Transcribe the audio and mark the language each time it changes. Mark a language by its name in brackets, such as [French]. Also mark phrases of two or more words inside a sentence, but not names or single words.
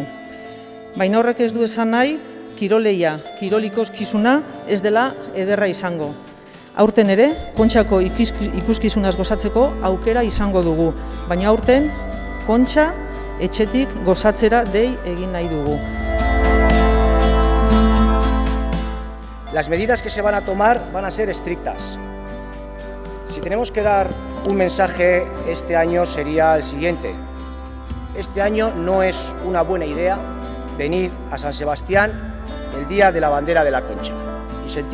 [Basque] Baina horrek ez du esan nahi, kiroleia, kirol ikuskizuna ez dela ederra izango. Aurten ere, Kontxako ikuskizunaz gozatzeko aukera izango dugu, baina aurten, Kontxa etxetik gozatzera dei egin nahi dugu. [Spanish] Las medidas que se van a tomar van a ser estrictas. Si tenemos que dar un mensaje este año sería el siguiente. Este año no es una buena idea venir a San Sebastián el día de la bandera de la Concha.